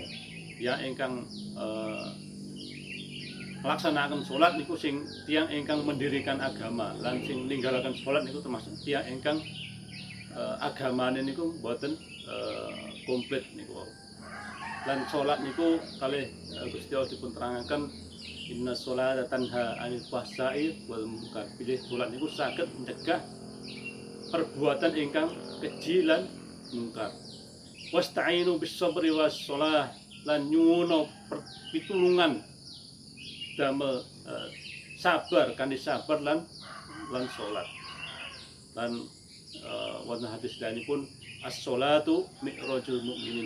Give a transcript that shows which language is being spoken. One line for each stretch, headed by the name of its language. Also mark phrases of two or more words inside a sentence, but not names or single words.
Javanese: Ya ingkang melaksanakan salat niku sing tiang ingkang mendirikan agama, lan sing ninggalaken salat niku termasuk tiang ingkang agamane niku boten komplit niku. Lan salat niku kalih Gusti Allah dipun terangaken
Arabic: إن الصلاة تنهى عن الفحشاء والمنكر.
Javanese: Bilih salat niku saged mencegah perbuatan ingkang keji lan mungkar.
Arabic: واستعينوا بالصبر والصلاة,
Javanese: lan nyuwun pitulungan damel sabar kanthi sabar lan salat. Lan wonten hadis danipun
Arabic: الصلاة معراج المؤمنين.